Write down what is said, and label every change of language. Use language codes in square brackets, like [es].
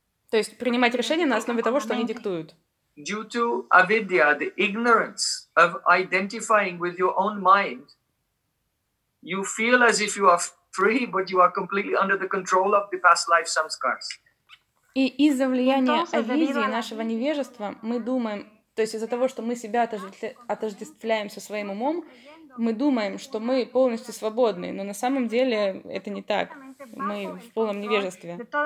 [ru] То есть принимать решения на основе того, что они диктуют. [en] Due to avidya, the ignorance of identifying with your own mind, you feel as if you are free, but you are completely under the control of the past life samskaras. [ru] И из-за влияния авидии, нашего невежества, мы думаем, то есть из-за того, что мы себя отождествляем со своим умом, мы думаем, что мы полностью свободны, но на самом деле это не так. Мы в полном невежестве.